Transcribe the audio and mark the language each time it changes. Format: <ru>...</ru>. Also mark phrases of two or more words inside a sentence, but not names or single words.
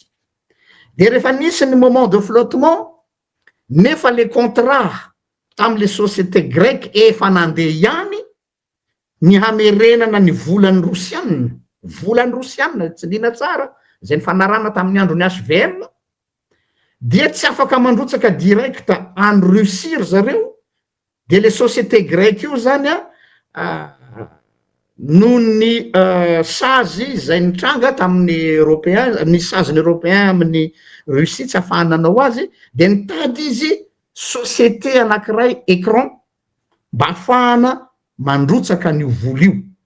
<mg>De rehefa nisy ny</mg> <fr>moment de flottement,</fr> <mg>nefa</mg> <fr>le contrat</fr> <mg>tam'</mg> <fr>le société grecque</fr> <mg>efa nandeha ihany ny hamerenana ny volan'ny Rosianina, tsy lina tsara zay ny fanarana tamin'ny andro ny HVM, dia tsy afaka mandrotsaka direct any Russie zareo. De</mg> <fr>le société grecque</fr> <mg>io zany noho ny sazy zay nitranga tamin'ny européen, ny saziny européen amin'ny Russie tsy ahafahana nanao azy, de nitady izy société anankiray écran mba ahafahana mandrotsaka an'io vola io.</mg>